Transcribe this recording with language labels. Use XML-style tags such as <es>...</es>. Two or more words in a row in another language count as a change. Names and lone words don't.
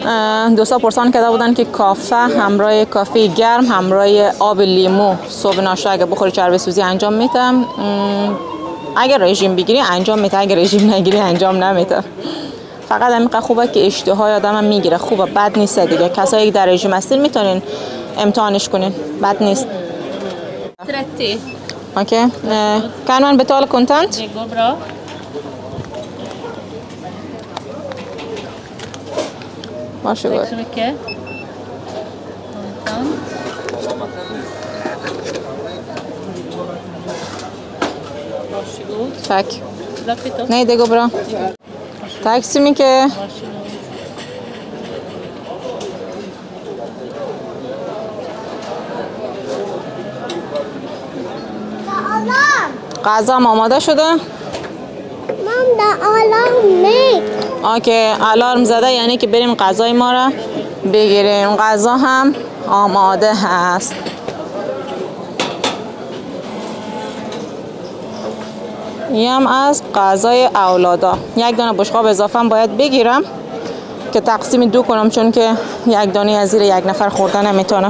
<fa>دوستا پرسان کرده بودن که کافه همراه کافه گرم همراه آب لیمو صبح ناشتا اگه بخوری چربی سوزی انجام میده. اگر رژیم بگیری انجام میده، اگر رژیم نگیری انجام نمیده. فقط همین خوبه که اشتهای آدم میگیره، خوبه، بد نیست دیگه. کسایی که در رژیم هستین میتونین امتحانش کنین، بد نیست. 30. اوکی.</fa> <sv>kan man betala kontant? Det går bra. Varsågod. Tack så mycket. Kontant. Varsågod. Tack. Bra kvitto. Nej, det går bra. Tack så mycket. Varsågod.</sv> <fa>غذا آماده شده؟</fa> <en>Mom, the alarm make.</en> <fa>اوکی، الارم زده، یعنی که بریم غذای ما را بگیریم. غذا هم آماده هست. این از غذای اولادا. یک دانه بشقاب اضافه هم باید بگیرم که تقسیم دو کنم، چون که یک دانه از زیر یک نفر خوردن نمیتونه.</fa>